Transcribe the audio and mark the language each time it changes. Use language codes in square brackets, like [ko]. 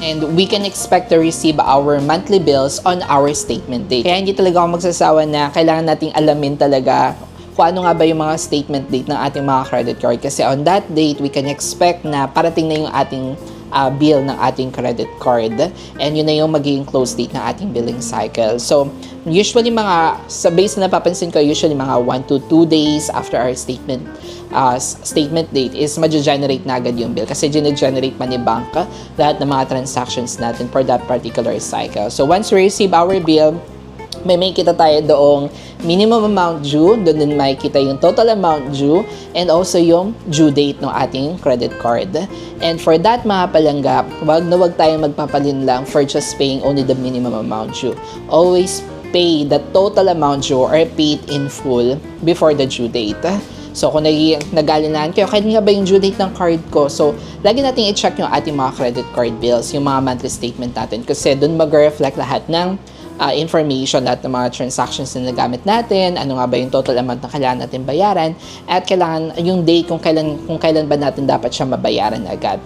[en] And we can expect to receive our monthly bills on our statement date. [tl] Kaya hindi talaga ako magsasawa na kailangan nating alamin talaga kung ano nga ba yung mga statement date ng ating mga credit card. Kasi [en] on that date, we can expect [tl] na parating na yung ating bill ng ating credit card. And yun na yung magiging close date ng ating billing cycle. So, usually sa base na napapansin ko, usually mga 1 to 2 days after our statement date is ma-generate na agad yung bill. Kasi generate pa ni bank lahat ng mga transactions natin for that particular cycle. So, once we receive our bill, may kita tayo doong minimum amount due, doon din makikita yung total amount due, and also yung due date ng ating credit card. And for that mga palangga, wag tayong magpapalinlang [en] for just paying only the minimum amount due. Always pay the total amount due or pay it in full before the due date. [tl] So, kung nag-alinahan kayo, kaya nga ba yung due date ng card ko? So, lagi natin i-check yung ating mga credit card bills, yung mga monthly statement natin. Kasi doon mag-reflect lahat ng information, lahat ng mga transactions na nagamit natin, ano nga ba yung total amount na kailangan natin bayaran, at kailangan yung day kung kailan ba natin dapat siya mabayaran agad.